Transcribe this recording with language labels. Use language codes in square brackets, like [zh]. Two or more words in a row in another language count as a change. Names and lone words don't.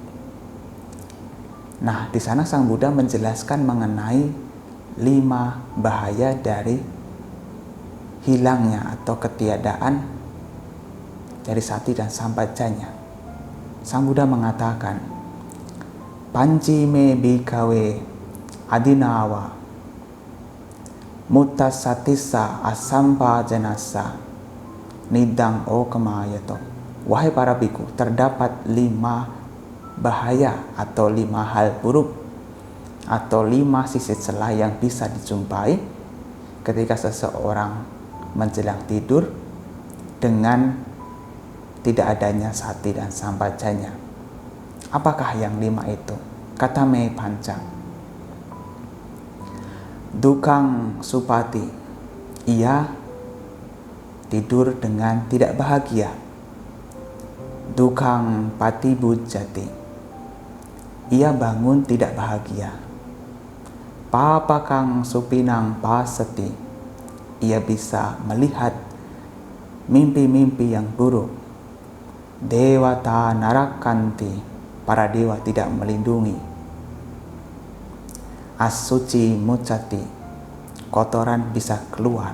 [id] Nah, di sana Sang Buddha menjelaskan mengenai 5 bahaya dari hilangnya atau ketiadaan dari sati dan sampajanya. Sang Buddha mengatakan, [pi] Panci me bhikkhave adinawa Muttasatissa asampajanassa nidang okamayato. [id] Wahai para biku, terdapat 5 bahaya atau 5 hal buruk atau 5 sisi celah yang bisa dijumpai ketika seseorang menjelang tidur dengan tidak adanya sati dan sampajanya. Apakah yang 5 itu? [pi] Kata me panca, Dukang supati, [id] ia tidur dengan tidak bahagia. [pi] dukang patibujjati. [id] Ia bangun tidak bahagia. [pi] Papakang supinang pasati. [id] Ia bisa melihat mimpi-mimpi yang buruk. [pi] Dewata narakanti. [id] Para dewa tidak melindungi. [pi] Asuci mucati. [id] Kotoran bisa keluar.